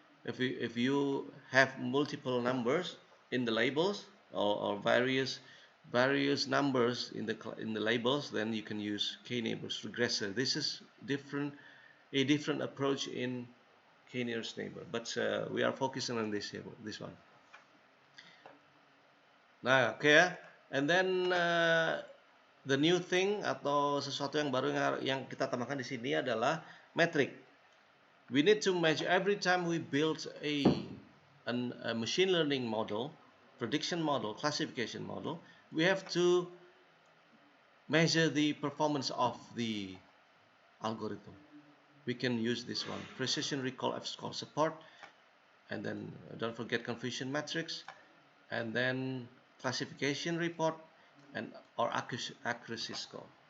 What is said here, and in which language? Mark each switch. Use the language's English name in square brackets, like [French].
[English] If you have multiple numbers in the labels or various numbers in the labels, then you can use k-neighbors regressor. This is a different approach in k-nearest neighbor, but we are focusing on this one. [Indonesian] Nah, oke ya. [English] And then the new thing [Indonesian] atau sesuatu yang baru yang kita tambahkan di sini adalah metric. [English] We need to measure every time we build a machine learning model, prediction model, classification model, we have to measure the performance of the algorithm. We can use this one, precision recall F-score support, and then don't forget confusion matrix, and then classification report, and or accuracy score.